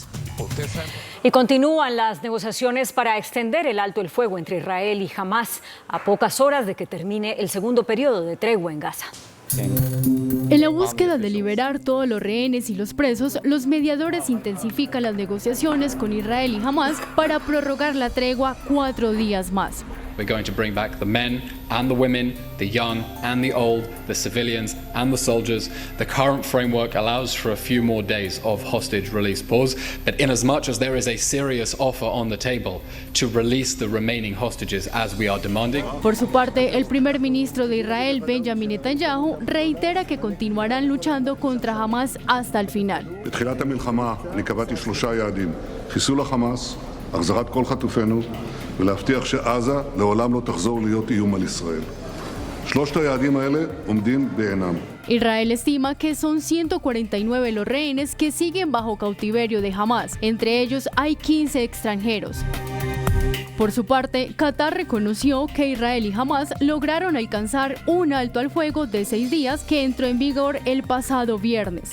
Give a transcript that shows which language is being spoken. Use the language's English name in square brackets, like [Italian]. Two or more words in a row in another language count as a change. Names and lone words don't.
[Spanish] Y continúan las negociaciones para extender el alto el fuego entre Israel y Hamás a pocas horas de que termine el segundo periodo de tregua en Gaza. En la búsqueda de liberar todos los rehenes y los presos, los mediadores intensifican las negociaciones con Israel y Hamás para prorrogar la tregua 4 días más. [English] We're going to bring back the men and the women, the young and the old, the civilians and the soldiers. The current framework allows for a few more days of hostage release pause, but in as much as there is a serious offer on the table to release the remaining hostages as we are demanding. [Spanish] Por su parte, el primer ministro de Israel, Benjamin Netanyahu, reitera que continuarán luchando contra Hamás hasta el final. [Hebrew] בתחילת המלחמה אני קבעתי 3 יעדים: חיסול החמאס, החזרת כל חטופינו ולהבטיח שעזה לעולם לא תחזור להיות איום על ישראל. 3 היעדים האלה עומדים בעינם. [Spanish] Israel estima que son 149 los rehenes que siguen bajo cautiverio de Hamás. Entre ellos hay 15 extranjeros. Por su parte, Qatar reconoció que Israel y Hamás lograron alcanzar un alto al fuego de 6 días que entró en vigor el pasado viernes.